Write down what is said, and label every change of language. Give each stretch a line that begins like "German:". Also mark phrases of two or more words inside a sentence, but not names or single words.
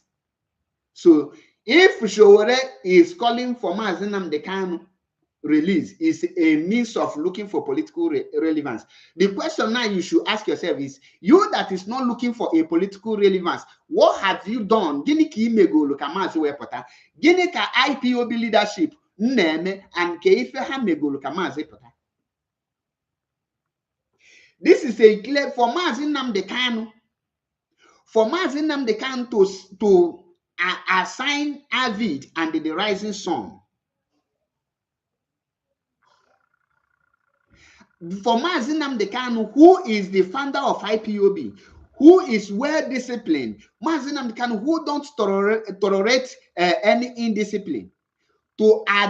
English: So, if Showore is calling for Mazi Nnamdi Kanu release is a means of looking for political relevance, the question now you should ask yourself is, you that is not looking for a political relevance, what have you done?
Igbo: Gini ka imego ka Mazi wepụta? Gini ka
English: IPOB leadership
Igbo: na-eme and ka ife ha megolo ka Mazi pụta?
English: This is a clear for Mazi Nnamdi Kanu. For Mazi Nnamdi Kanu to assign Avid and the Rising Sun. For Mazi Nnamdi Kanu, who is the founder of IPOB, who is well disciplined, Mazi Nnamdi Kanu, who don't tolerate any indiscipline, to